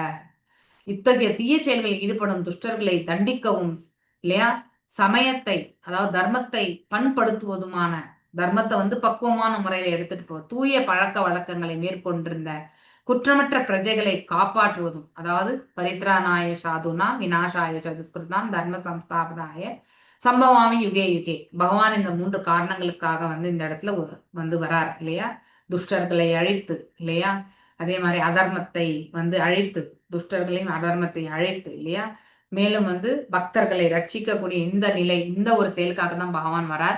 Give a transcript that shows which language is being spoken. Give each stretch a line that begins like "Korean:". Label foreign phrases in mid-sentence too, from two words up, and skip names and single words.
Tamil: இத்தகைய தீய செயல்களில் ஈடுபடும் துஷ்டர்களை தண்டிக்கவும் இல்லையா, சமயத்தை அதாவது தர்மத்தை பண்படுத்துவதுமான, தர்மத்தை வந்து பக்குவமான முறையில எடுத்துட்டு போவது, தூய பழக்க வழக்கங்களை மேற்கொண்டிருந்த குற்றமற்ற பிரஜைகளை காப்பாற்றுவதும், அதாவது
Sanskrit: परित्राणाय साधुना विनाशाय चदुष्कृताम् धर्म संस्थापनाय सम्भवामि युगे युगे.
Tamil: பகவான் இந்த 3 காரணங்களுக்காக வந்து இந்த இடத்துல வந்து வரார் இல்லையா. துஷ்டர்களை அழித்து இல்லையா, அதே மாதிரி அதர்மத்தை வந்து அழித்து, துஷ்டர்களையும் அதர்மத்தை அழைத்து இல்லையா, மேலும் வந்து பக்தர்களை ரட்சிக்கக்கூடிய இந்த நிலை, இந்த ஒரு செயலுக்காக தான் பகவான் வரார்.